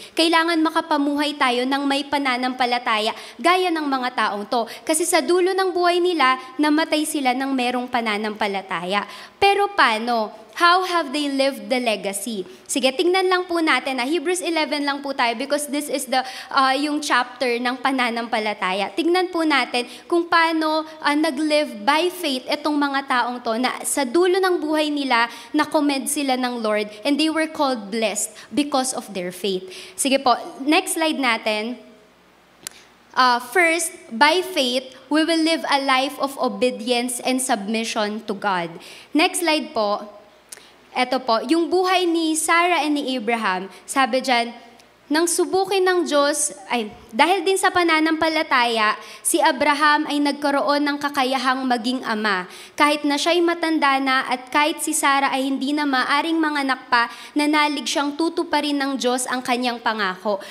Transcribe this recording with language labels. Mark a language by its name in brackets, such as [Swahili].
[Filipino] Kailangan makapamuhay tayo ng may pananampalataya, gaya ng mga taong to. Kasi sa dulo ng buhay nila, namatay sila ng merong pananampalataya. Pero paano? [English] How have they lived the legacy? [Filipino] Sige, tingnan lang po natin na Hebrews 11 lang po tayo [English] because this is [Filipino] yung chapter ng pananampalataya. Tingnan po natin kung paano nag-live by faith itong mga taong to na sa dulo ng buhay nila, na-commend sila ng Lord [English] and they were called blessed because of their faith. [Filipino] Sige po, next slide natin. [English] First, by faith, we will live a life of obedience and submission to God. Next slide po. [Filipino] Ito po, yung buhay ni Sarah and ni Abraham, sabi dyan, nang subukin ng Diyos, dahil din sa pananampalataya, si Abraham ay nagkaroon ng kakayahang maging ama. Kahit na siya'y matanda na at kahit si Sarah ay hindi na maaring manganak pa, nanalig siyang tutuparin ng Diyos ang kanyang pangako.